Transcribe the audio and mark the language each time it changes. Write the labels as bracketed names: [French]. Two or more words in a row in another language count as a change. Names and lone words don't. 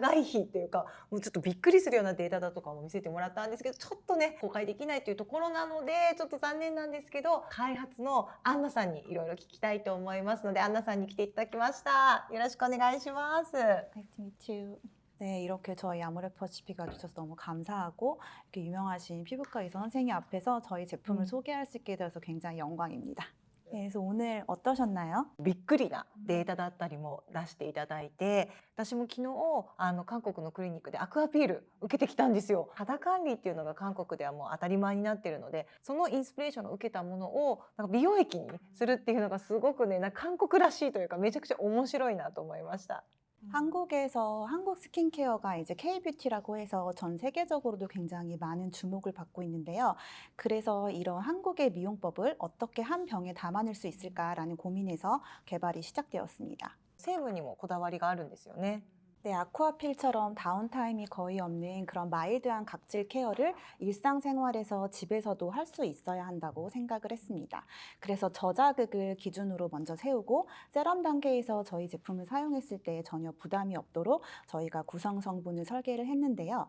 [Japanese] 外費っていうか、もうちょっとびっくりするようなデータだとかも見せてもらったんですけど、ちょっとね公開できないというところなのでちょっと残念なんですけど、開発のアンナさんにいろいろ聞きたいと思いますので、アンナさんに来ていただきました。よろしくお願いします。 [English] Nice to meet you. [Korean] 네, 이렇게 저희 아모레퍼시픽 와주셔서 너무 감사하고, 이렇게 유명하신 피부과 의사 선생님 앞에서 저희 제품을 소개할 수 있게 되어서 굉장히 영광입니다. 네, 그래서 오늘 어떠셨나요? [Japanese] びっくりなデータだったりも出していただいて、私も昨日韓国のクリニックでアクアピール受けてきたんですよ。肌管理っていうのが韓国ではもう当たり前になってるので、そのインスピレーションを受けたものをなんか美容液にするっていうのがすごくね、なんか韓国らしいというか、めちゃくちゃ面白いなと思いました。 [Korean] 한국에서 한국 스킨케어가 이제 K-뷰티라고 해서 전 세계적으로도 굉장히 많은 주목을 받고 있는데요. 그래서 이런 한국의 미용법을 어떻게 한 병에 담아낼 수 있을까라는 고민에서 개발이 시작되었습니다. [Japanese] 成分にもこだわりがあるんですよね。 [Korean] 네, 아쿠아필처럼 다운타임이 거의 없는 그런 마일드한 각질 케어를 일상생활에서 집에서도 할 수 있어야 한다고 생각을 했습니다. 그래서 저자극을 기준으로 먼저 세우고, 세럼 단계에서 저희 제품을 사용했을 때 전혀 부담이 없도록 저희가 구성 성분을 설계를 했는데요.